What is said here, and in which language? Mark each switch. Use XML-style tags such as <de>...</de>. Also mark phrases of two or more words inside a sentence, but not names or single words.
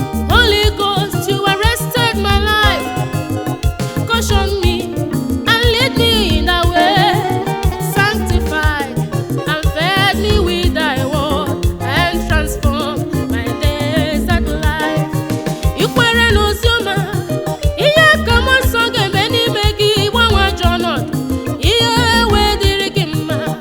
<en>Holy Ghost, you arrested my life. Caution me. And lead me in thy way, sanctify and fed me with thy word, and transform my desert life.</en> <ig>I kwere n'oziọma, ihe ka mmụọ nsọ ga-eme n'ime gị, gbanwee ajọ ọnọdụ, ihe wee dịrị gị mma.</ig>